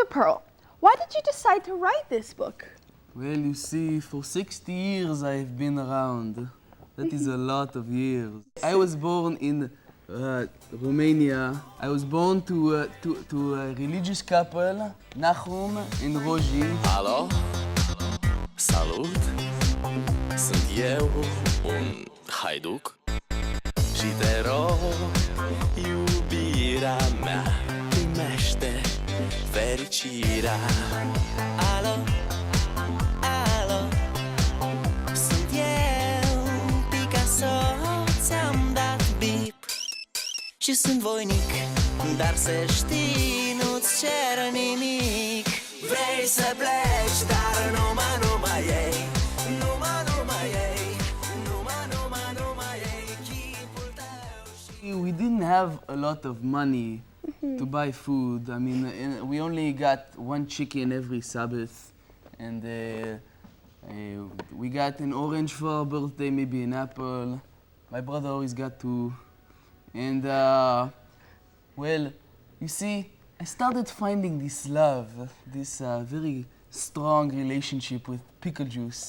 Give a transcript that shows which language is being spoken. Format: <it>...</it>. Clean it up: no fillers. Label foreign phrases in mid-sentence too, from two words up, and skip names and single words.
<en>Perl, why did you decide to write this book? Well, you see, for 60 years I've been around. That is a lot of years. I was born in Romania. I was born to a religious couple, Nahum and Roji.</en> <ro>Alo? Salut! Sunt eu, un haiduc și te rog, iubirea mea, primește fericirea. Alo? Alo? Sunt eu, Picasso, ți-am dat bip și sunt voinic, dar să știi, nu-ți cer nimic. Vrei să pleci, dar numai ei, numai ei, numai ei, chipul tău.</ro> <en>We didn't have a lot of money to buy food. I mean, we only got one chicken every Sabbath, and we got an orange for our birthday, maybe an apple. My brother always got two. And, well, you see, I started finding this love, this very strong relationship with pickle juice.</en>